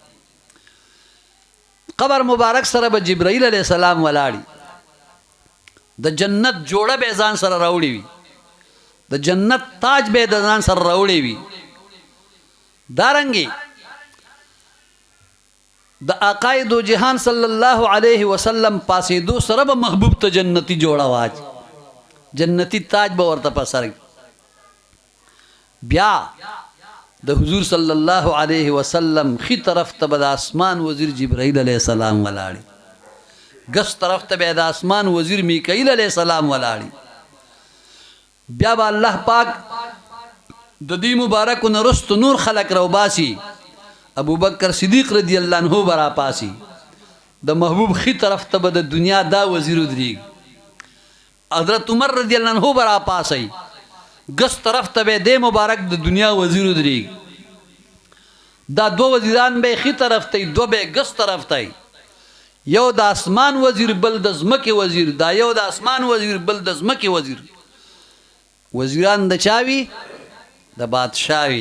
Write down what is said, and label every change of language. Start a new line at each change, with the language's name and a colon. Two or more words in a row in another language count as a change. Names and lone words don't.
Pashto: قبر مبارک سره به جبرائیل علیہ السلام ولاړي، د جنت جوړه به ځان سره راوړي وي، د جنت تاج به د ځان سره راوړي وي. دارنګي د آقای دو جهان صلی الله علیه وسلم پاسې دو سره به محبوب ته جنتی جوړه واچ، جنتی تاج به ورته پسر. بیا د حضور صلی الله علیه وسلم خي طرف ته به د اسمان وزیر جبرائیل علیہ السلام ولاړي، گس طرف ته به د اسمان وزیر میکائیل علیہ السلام ولاړي. بیا به الله پاک د دې مبارک نرست نور خلق رو باسی، ابو بکر صدیق رضی اللہ عنہ برا پاسی، د محبوب خی طرف ته به د دنیا دا وزیر ودریږي. حضرت عمر رضی اللہ عنہ برا پاسی، گس طرف ته به د مبارک د دنیا وزیر ودریږي. دا دو وزیران به خی طرف ته، دو به گس طرف ته، یو د اسمان وزیر بل د زمکه وزیر، دا یو د اسمان وزیر بل د زمکه وزیر. وزیران د چاوی؟ د بادشاہوی.